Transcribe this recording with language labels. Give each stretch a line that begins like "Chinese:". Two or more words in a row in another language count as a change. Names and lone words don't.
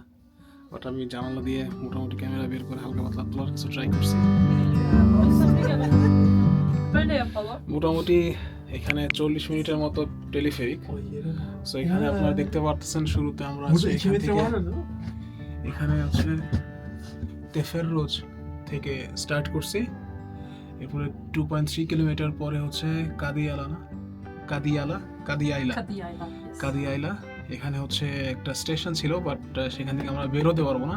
Bangla: বাট আমি জানালা দিয়ে মোটামুটি ক্যামেরা বের করে হালকা পাতলা তোলার কিছু ট্রাই করছি।
Turkish: Böyle yapalım.
Bangla: মোটামুটি এখানে 40 মিনিটের মতো টেলিফেরিক। সো এখানে আপনারা দেখতে পারতেছেন, শুরুতে আমরা আছি
Turkish: Burada 2
Bangla: এখান metre থেকে,
Turkish: var değil mi?
Bangla: এখানে আছে তেফেররোজ থেকে স্টার্ট করছি। এরপরে 2.3 কিলোমিটার পরে হচ্ছে কাদিয়ালা, না কাদিয়ালা, কাদিয়াইলা,
Turkish: Kadıyayla. Yes.
Bangla: কাদিয়াইলা। এখানে হচ্ছে একটা স্টেশন ছিল, বাট সেখান থেকে আমরা বেরোতে পারবো না।